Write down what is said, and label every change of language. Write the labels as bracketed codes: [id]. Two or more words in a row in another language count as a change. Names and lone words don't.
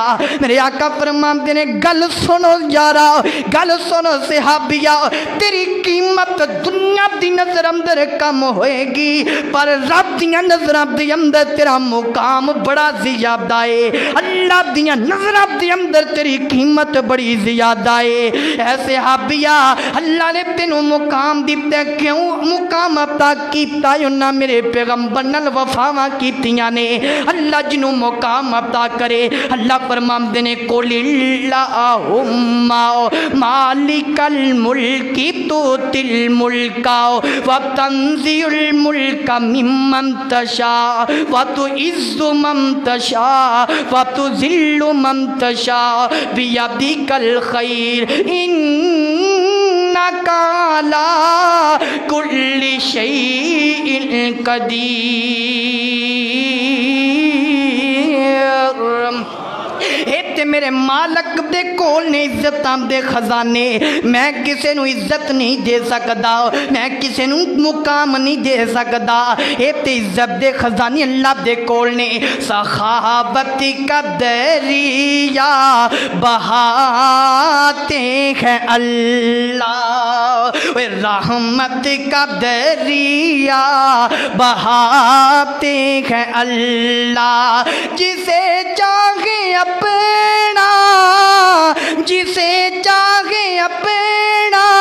[pa] میرے آقا فرماتے نے گل سنو یارا، گل سنو صحابیہ، تیری قیمت دنیا دی نظر اندر کم ہوئے گی پر رب دیاں نظر اندر تیرا مقام بڑا زیادہ ہے، اللہ دیاں نظر اندر تیری قیمت بڑی زیادہ ہے۔ اے صحابیہ اللہ نے تینوں مقام دیتا ہے، کیوں مقام عطا کیتا ہے؟ انہاں میرے پیغمبر نال وفاواں کیتیاں نے، اللہ جنوں مقام عطا کرے اللہ فرماندے نے قل [ar] اللہم مالک الملک تؤتی الملک وتنزع الملک ممن تشاء وتعز من تشاء وتذل من تشاء بیدک الخیر انک علی کل شیء قدیر۔ [pa] تے میرے مالک دے کول نے عزتاں دے خزانے، میں کسے نو عزت نہیں دے سکدا، میں کسے نو مقام نہیں دے سکدا، تے عزت دے خزانے اللہ دے کول نے۔ [ur] سخاوت کا دریا بہاتے ہیں اللہ، رحمت کا دریا بہاتے ہیں اللہ، جسے چاہے اپنا، جسے چاہے اپنا